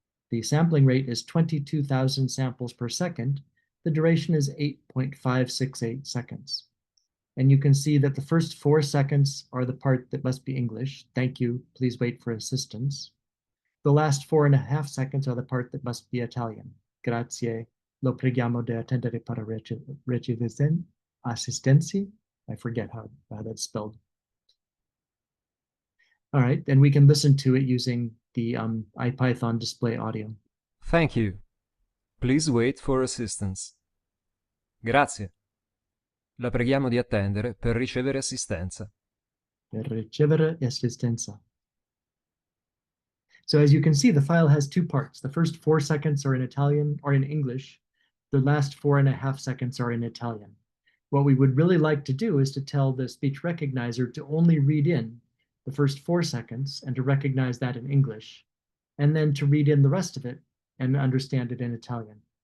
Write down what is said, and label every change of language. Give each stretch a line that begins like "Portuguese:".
English: The sampling rate is 22,000 samples per second. The duration is 8.568 seconds. And you can see that the first 4 seconds are the part that must be English. Thank you, please wait for assistance. The last 4.5 seconds are the part that must be Italian.
Italian: Grazie, lo preghiamo di attendere per ricevere assistenza.
English: I forget how that's spelled. All right, and we can listen to it using the IPython display audio. Thank you. Please wait for assistance.
Italian: Grazie. La preghiamo di attendere per ricevere assistenza. Per ricevere assistenza.
English: So as you can see, the file has two parts. The first 4 seconds are in Italian or in English. The last 4.5 seconds are in Italian. What we would really like to do is to tell the speech recognizer to only read in the first 4 seconds and to recognize that in English, and then to read in the rest of it and understand it in Italian.